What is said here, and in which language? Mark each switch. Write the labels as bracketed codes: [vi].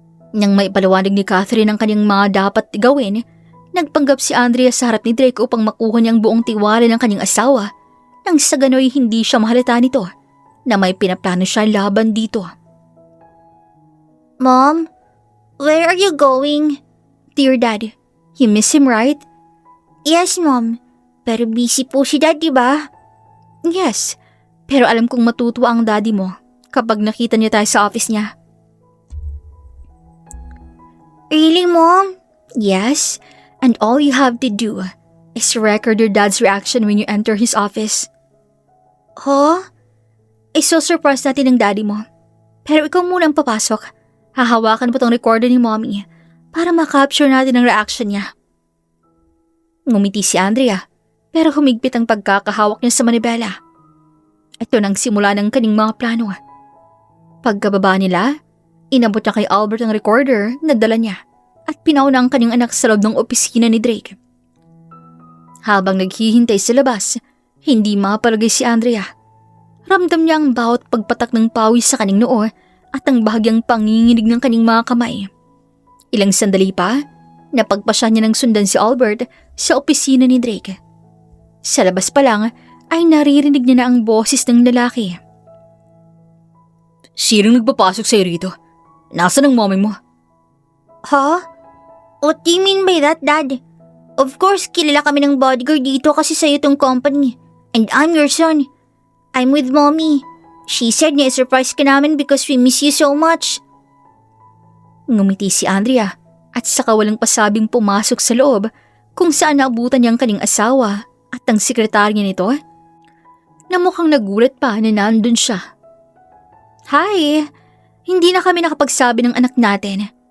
[tl] Nang maipaliwanag ni Catherine ang kanyang mga dapat gawin, nagpanggap si Andrea sa harap ni Drake upang makuha niyang buong tiwala ng kanyang asawa nang sa gano'y hindi siya mahalata nito na may pinaplano siya laban dito. [en] Mom, where are you going? Dear Dad, you miss him, right? Yes, Mom. [tl] Pero busy po si Dad, diba? Yes, pero alam kong matutuwa ang daddy mo kapag nakita niya tayo sa office niya. [en] Really, Mom? Yes, and all you have to do is record your dad's reaction when you enter his office. Huh? [tl] Iso-surprise natin ng daddy mo. Pero ikaw muna ang papasok. Hahawakan mo tong recorder ni Mommy para makapture natin ang reaction niya. Ngumiti si Andrea pero humigpit ang pagkakahawak niya sa manibela. Ito nang simula ng kaning mga plano. Pagkababa nila, inabot niya kay Albert ang recorder na dala niya at pinauna ang kanyang anak sa loob ng opisina ni Drake. Habang naghihintay sa labas, hindi mapalagay si Andrea. Ramdam niya ang bawat pagpatak ng pawis sa kanyang noo at ang bahagyang panginginig ng kanyang mga kamay. Ilang sandali pa, napagpasya niya ng sundan si Albert sa opisina ni Drake. Sa labas pa lang ay naririnig niya na ang boses ng lalaki. Sinong nagpapasok sa'yo rito? Nasaan ang mommy mo? Huh? [en] What do you mean by that, Dad? Of course, [tl] kilala kami ng bodyguard dito kasi sa'yo tong company. [en] And I'm your son. I'm with Mommy. She said na surprise [tl] ka namin [en] because we miss you so much. [tl] Ngumiti si Andrea at saka walang pasabing pumasok sa loob kung saan naabutan niya ang kanyang asawa at ang sekretarya nito na mukhang nagulat pa na nandun siya. Hi! Hindi na kami nakapagsabi ng anak natin.